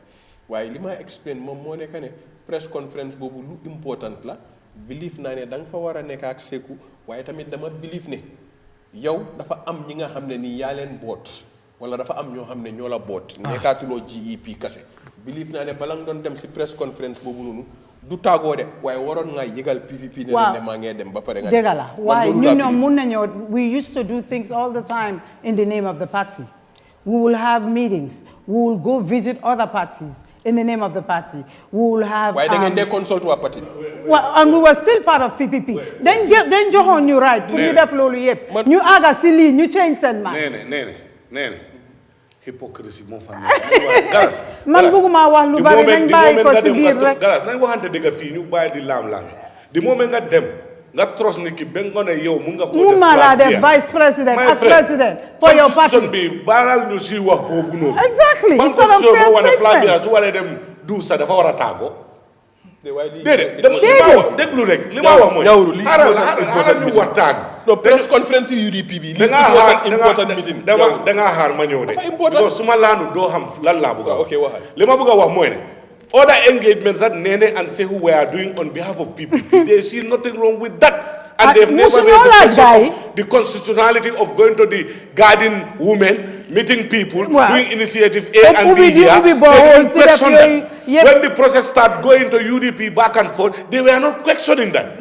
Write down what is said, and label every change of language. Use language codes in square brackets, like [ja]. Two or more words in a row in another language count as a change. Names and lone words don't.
[wo] waaye li ma explain moom moo nekk ne [en] press conference [wo] boobu lu important la believe naa ne da nga fa war a nekk ak seku waaye tamit dama believe ne yow dafa am ñi nga xam ne nii yaa leen boot wala dafa am ñoo xam ne ñoo la boot. nekkaatuloo GEP kase. believe naa ne bala nga doon dem si [en] press conference [wo] boobu noonu du tàggoo de waaye waroon nga yëgal PPP ne ne maa ngee dem ba pare nga. dëgg la waaye ñun ñoom mun nañoo [en] we used to do things all the time in the name of the party. We will have meetings. We will go visit other parties. In the name of the party, we will have. Why they consult our party? Well, and we were still part of PPP. Then John, you right. Put you that flow yep. You aga silly. You change that man. [wo] Neneh. Hypocrisy mo fa. Galas. Man buguma wax lu bari nañ bay ko ci biir rek. Galas nañ waxante dëgg fii ñu bàyyi di lam-lam. [en] The moment [wo] nga dem nga trust ni ki ben nga ne yow mun nga ko def. Mu mala def [en] vice president as president for your party. [wo] Bi baral ñu ci wax boobu noonu. [en] Exactly. It's not a fair statement. [wo] Su waree dem du sa dafa war a tàggoo. déedéet déglu rek li ma wax mooy. xaaral ñu waxtaan. [en] press conference UDP bi. [wo] da ngaa xaar ma ñëw de. because su ma laanu doo xam lan laa bëgg a wax. li ma bëgg a wax mooy ne. [en] other engagements that Neneh and Sehu were doing on behalf of PPP, they see nothing wrong with that. And they've never raised the question of the constitutionality of going to the garden women, meeting people, doing initiative A and B here. When the process started going to UDP back and forth, they were not questioning that.